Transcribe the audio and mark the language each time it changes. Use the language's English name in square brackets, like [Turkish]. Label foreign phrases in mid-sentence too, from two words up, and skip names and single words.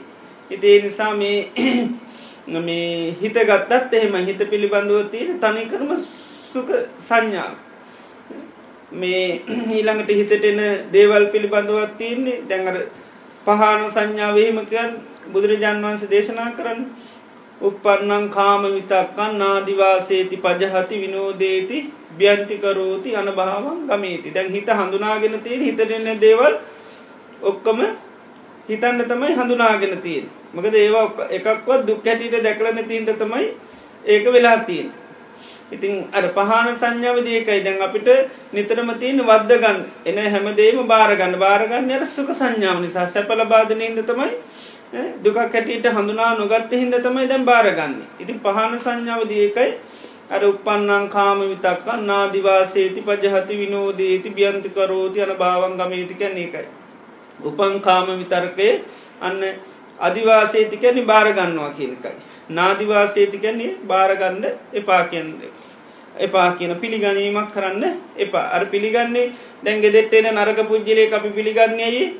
[Sinhala] ඒ නිසා මේ හිත ගත්තත් එහෙම හිත පිළිබඳව තියෙන තනිකරම සුඛ සංඥාව. මේ ඊළඟට හිතට එන දේවල් පිළිබඳව තියෙන්නේ දැන් අර පහන සංඥාව එහෙම කියන්නේ බුදුරජාන් වහන්සේ දේශනා කරන්නේ [Pali] uppannam kama vitakkan nādivāseti pajahati vinodeti byanti karoti anabhavam gameti. [Sinhala] දැන් හිත හඳුනාගෙන තියෙන හිතට එන දේවල් ඔක්කොම හිතන්න තමයි හඳුනාගෙන තියෙන්නේ. මොකද ඒවා එකක්වත් දුක් හැටියට දැකලා නැති ඉඳ තමයි ඒක වෙලා තියෙන්නේ. ඉතින් අර පහන සංඥාවේදී ඒකයි දැන් අපිට නිතරම තියෙන වද්ද ගන්න. එන හැමදේම බාර ගන්න අර සුඛ සංඥාව නිසා සැප ලබා දෙන ඉඳ තමයි දුකක් හැටියට හඳුනා නොගත්ත හින්දා තමයි දැන් බාරගන්නේ. ඉතින් පහන සංඥාවදී ඒකයි අර [Pali] uppannam kama vitakkan nādivāseti pajahati vinodeti byanti karoti anabhavam gameti [Sinhala] කියන්නේ ඒකයි. උපන් කාම විතරකේ අන්න අදිවාසේති කියන්නේ බාර ගන්නවා කියන එකයි. නාදිවාසේති කියන්නේ බාර ගන්න එපා කියන්නේ. එපා කියන පිළිගැනීමක් කරන්න එපා. අර පිළිගන්නේ දැන් ගෙදෙට්ට එන නරක පුජ්‍යලයක් අපි පිළිගන්නේ ඇයි?